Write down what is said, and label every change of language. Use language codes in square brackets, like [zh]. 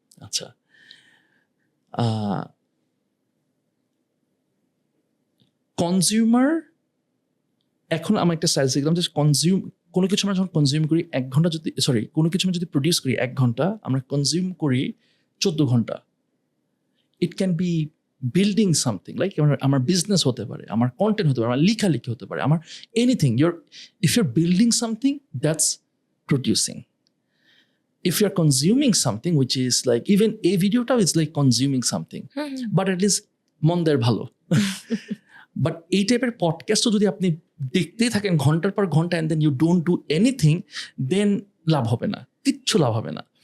[bn] আচ্ছা, কনজিউমার, এখন আমি একটা সাইজ দেখলাম যে কোনো কিছু আমরা যখন কনজিউম করি 1 ঘন্টা, কোনো কিছু আমরা যদি প্রডিউস করি 1 ঘন্টা, আমরা কনজিউম করি 14 ঘন্টা। [en] it can be building something, [bn] like আমার বিজনেস হতে পারে, আমার কন্টেন্ট হতে পারে, আমার লেখালেখি হতে পারে, আমার anything. [en] If your building something, that's producing. If you're consuming something, which is like, even a videoটাও is like consuming something, but at least [bn] মন্দের ভালো। বাট এই টাইপের পডকাস্টও যদি আপনি দেখতেই থাকেন ঘন্টার পর ঘন্টা, [en] and then you don't do anything, [bn] দেন লাভ হবে না, কিচ্ছু লাভ হবে না।